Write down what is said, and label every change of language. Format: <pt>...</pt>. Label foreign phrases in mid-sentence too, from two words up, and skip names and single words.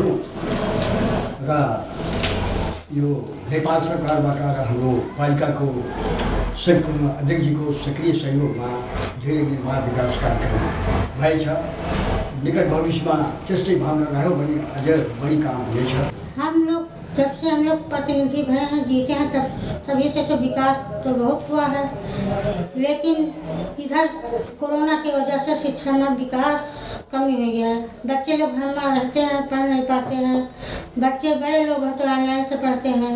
<ne>र यो नेपाल सरकारबाट र हाम्रो पालिकाको अध्यक्षजीको सक्रिय सहयोगमा धेरै निर्माण विकास कार्यक्रम भएछ। निकट भविष्यमा त्यस्तै भावना रह्यो भने अझ बढी काम हुनेछ।</ne> <hi>हम लोग जब से हम लोग प्रतिनिधि भए हैं, जीते हैं, तभी से तो विकास तो बहुत हुआ है। लेकिन इधर कोरोना की वजह से शिक्षा में विकास कमी हो गया है। बच्चे लोग घर में रहते हैं, पढ़ नहीं पाते हैं। बच्चे बड़े लोग हैं तो ऑनलाइन से पढ़ते हैं।</hi>